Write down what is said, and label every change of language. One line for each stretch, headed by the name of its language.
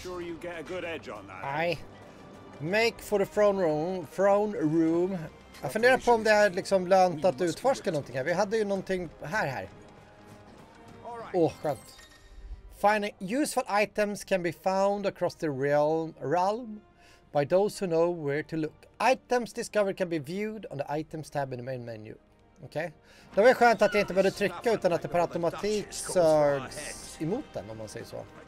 English: sure you get a good edge on that.
Swedish: Nej.
English: Make for the throne room.
Swedish: Jag funderar på om det är liksom lönt att utforska någonting här. Vi hade ju någonting här. Åh, skönt.
English: Finding useful items can be found across the realm by those who know where to look. Items discovered can be viewed on the items tab in the main menu. Okej.
Swedish: Det var skönt att jag inte behövde trycka utan att det per automatik sögs emot den, om man säger så.